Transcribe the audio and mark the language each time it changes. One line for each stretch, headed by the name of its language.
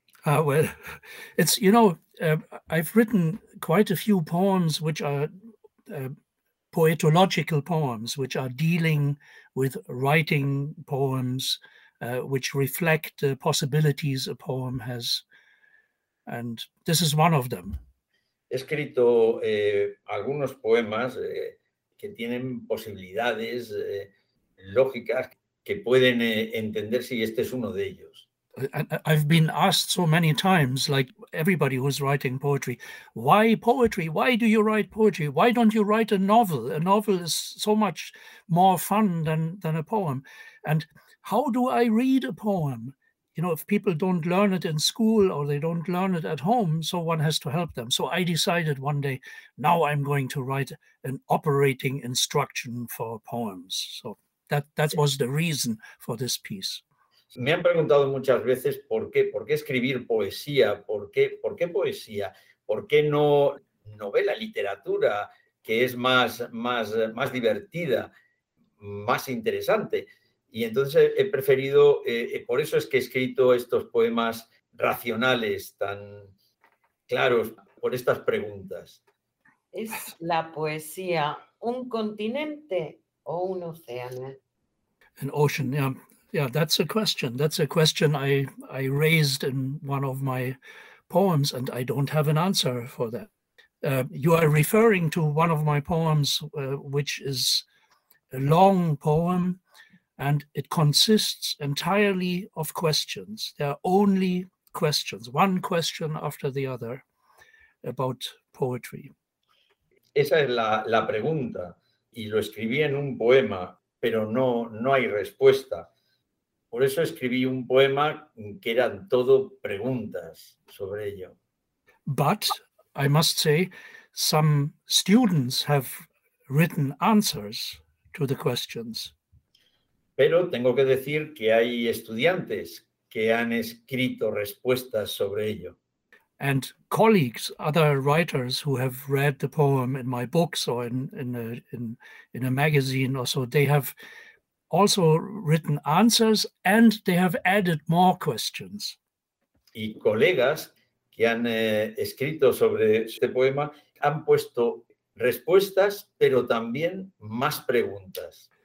English: Well, it's, you know, I've written quite a few poems which are poetological poems, which are dealing with writing poems, which reflect the possibilities a poem has. And this is one of them.
Spanish: He escrito algunos poemas que tienen posibilidades lógicas que pueden entenderse, y este es uno de ellos.
English: I've been asked so many times, like everybody who's writing poetry, why poetry? Why do you write poetry? Why don't you write a novel? A novel is so much more fun than a poem. And how do I read a poem? You know, if people don't learn it in school or they don't learn it at home, so one has to help them. So I decided one day, now I'm going to write an operating instruction for poems. So that was the reason for this piece.
Spanish: Me han preguntado muchas veces por qué escribir poesía, por qué poesía, por qué no novela, literatura, que es más divertida, más interesante. Y entonces he preferido, por eso es que he escrito estos poemas racionales, tan claros, por estas preguntas. ¿Es la poesía un continente o un océano?
English: An ocean, yeah. Yeah, that's a question. That's a question I raised in one of my poems, and I don't have an answer for that. You are referring to one of my poems, which is a long poem, and it consists entirely of questions. There are only questions, one question after the other, about poetry.
Spanish: Esa es la pregunta, y lo escribí en un poema, pero no hay respuesta. Por eso escribí un poema que eran todo preguntas sobre ello.
English: But I must say, some students have written answers to the questions.
Spanish: Pero tengo que decir que hay estudiantes que han escrito respuestas sobre ello.
English: And colleagues, other writers who have read the poem in my books or in a magazine or so, they have also written answers and they have added more questions.
Spanish: Y colegas que han escrito sobre este poema han puesto respuestas, pero también más preguntas.